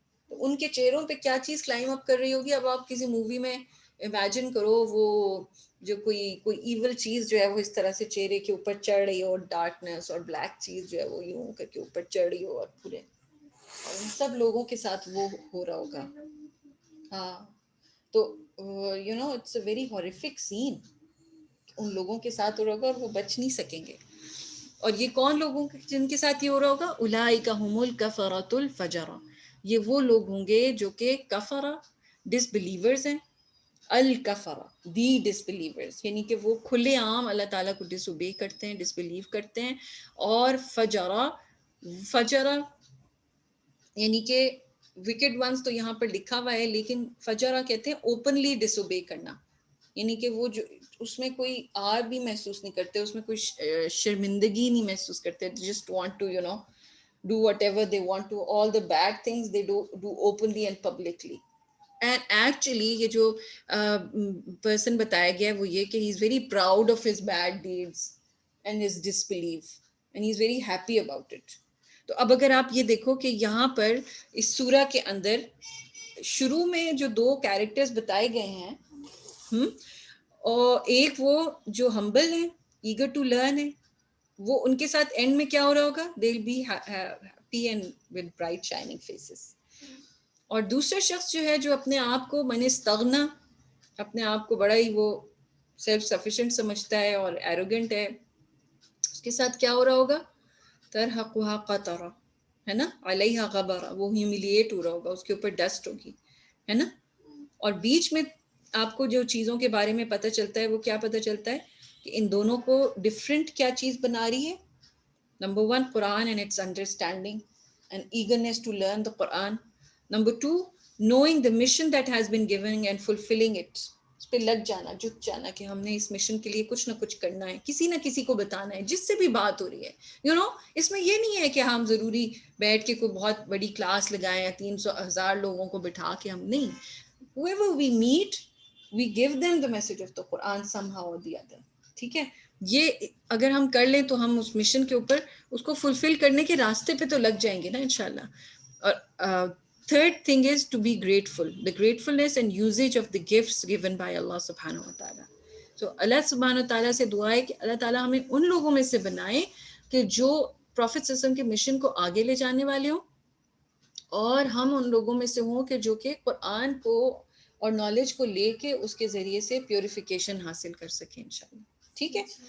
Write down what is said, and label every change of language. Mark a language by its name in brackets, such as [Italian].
[Urdu] تو ان کے چہروں پہ کیا چیز کلائم اپ کر رہی ہوگی؟ اب آپ کسی مووی میں امیجن کرو، وہ جو کوئی ایول چیز جو ہے وہ اس طرح سے چہرے کے اوپر چڑھ رہی ہو، اور ڈارکنس اور بلیک چیز جو ہے وہ یوں کر کے اوپر چڑھ رہی ہو، اور پورے، اور ان سب لوگوں کے ساتھ وہ ہو رہا ہوگا. [English] ہاں، تو you know it's a very horrific scene. [Urdu] ان لوگوں کے ساتھ ہو رہا ہوگا اور وہ بچ نہیں سکیں گے. اور یہ کون لوگوں جن کے ساتھ یہ ہو رہا ہوگا؟ [Arabic] اولئک ھم الکفرۃ الفجرہ، [Urdu] یہ وہ لوگ ہوں گے جو کہ کفرہ، ڈس بلیورز ہیں، الکفرہ دی ڈس بلیورز، یعنی کہ وہ کھلے عام اللہ تعالیٰ کو ڈس اوبے کرتے ہیں، ڈس بلیو کرتے ہیں. اور فجرہ، فجرہ یعنی کہ وکڈ ونس تو یہاں پر لکھا ہوا ہے، لیکن فجرہ کہتے ہیں اوپنلی ڈس اوبے کرنا، یعنی کہ وہ جو اس میں کوئی آر بھی محسوس نہیں کرتے، اس میں کوئی شرمندگی نہیں محسوس کرتے. [English] Just want to you know do whatever they want to, all the bad things they do openly and publicly. And actually [Urdu] یہ جو person بتایا گیا ہے وہ یہ کہ [English] he is very proud of his bad deeds and his disbelief and he is very happy about it. [Urdu] تو اب اگر آپ یہ دیکھو کہ یہاں پر اس سورہ کے اندر شروع میں جو دو کیریکٹرز بتائے گئے ہیں، اور ایک وہ جو ہمبل ہے، ایگر ٹو لرن ہے، وہ ان کے ساتھ اینڈ میں کیا ہو رہا ہوگا؟ [English] they'll be happy and with bright shining faces. [Urdu] اور دوسرا شخص جو ہے جو اپنے آپ کو من استغنا، اپنے آپ کو بڑا ہی وہ سیلف سفیشینٹ سمجھتا ہے اور ایروگنٹ ہے، اس کے ساتھ کیا ہو رہا ہوگا؟ [Arabic] ترہقھا قطرہ، [Urdu] ہے نا، [Arabic] علیہا غبرہ، [Urdu] وہ ہیوملیٹ ہو رہا ہوگا، اس کے اوپر ڈسٹ ہوگی، ہے نا. اور بیچ میں آپ کو جو چیزوں کے بارے میں پتہ چلتا ہے وہ کیا پتہ چلتا ہے کہ ان دونوں کو ڈفرینٹ کیا چیز بنا رہی ہے؟ Number 1 Quran [English] And its understanding and eagerness to learn the Quran. [Urdu] Number 2 [English] knowing the mission that has been given and fulfilling it. [Urdu] اس پہ لگ جانا، جٹ جانا کہ ہم نے اس مشن کے لیے کچھ نہ کچھ کرنا ہے، کسی نہ کسی کو بتانا ہے، جس سے بھی بات ہو رہی ہے. یو نو اس میں یہ نہیں ہے کہ ہم ضروری بیٹھ کے کوئی بہت بڑی کلاس لگائیں یا 300,000 لوگوں کو بٹھا کے، ہم نہیں. [English] whoever we meet we give them the message of the Quran somehow or the other. [Urdu] ٹھیک ہے، یہ اگر ہم کر لیں تو ہم اس مشن کے اوپر اس کو فلفل کرنے کے راستے پہ تو لگ جائیں گے نا انشاءاللہ. [English] اور third thing is to be grateful, the gratefulness and usage of the gifts given by Allah subhanahu wa ta'ala. [Urdu] So اللہ سبحانہ wa ta'ala سے دعا ہے کہ اللہ تعالیٰ ہمیں ان لوگوں میں سے بنائے کہ جو پروفیٹ صلی اللہ علیہ وسلم کے مشن کو آگے لے جانے والے ہوں، اور ہم ان لوگوں میں سے ہوں کہ جو کہ قرآن کو اور نالج کو لے کے اس کے ذریعے سے پیوریفیکیشن حاصل کر سکیں انشاءاللہ. ٹھیک ہے،